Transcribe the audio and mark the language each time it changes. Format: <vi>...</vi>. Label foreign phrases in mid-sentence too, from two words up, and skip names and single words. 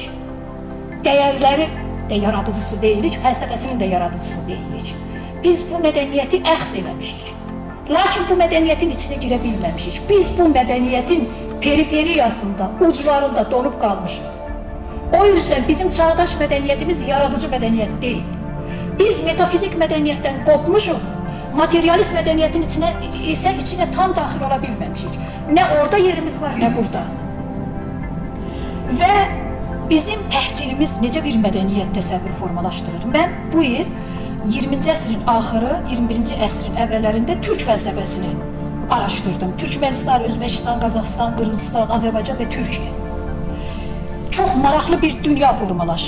<az>Dəyərləri də yaradıcısı deyilik, fəlsəfəsinin də yaradıcısı deyilik. Biz bu mədəniyyəti əxz eləmişik. Lakin bu mədəniyyətin içinə girə bilməmişik. Biz bu mədəniyyətin periferiyasında, uclarında donub qalmışıq.</az> <tr>O yüzden bizim çağdaş medeniyetimiz yaradıcı medeniyet değil. Biz metafizik medeniyetten kopmuşuz. Materyalist medeniyetin içine tam dahil olabilmemişik. Ne orada yerimiz var, ne burada.</tr> <az>Ve bizim təhsilimiz necə bir mədəniyyət təsəvvürü formalaşdırır? Mən bu il 20-ci əsrin axırı, 21-ci əsrin əvvəllərində türk fəlsəfəsini araşdırdım. Türkmenistan, Özbəkistan, Qazaxıstan, Qırğızistan, Azərbaycan və Türkiyə. Çox maraqlı bir dünya formalaşır.</az>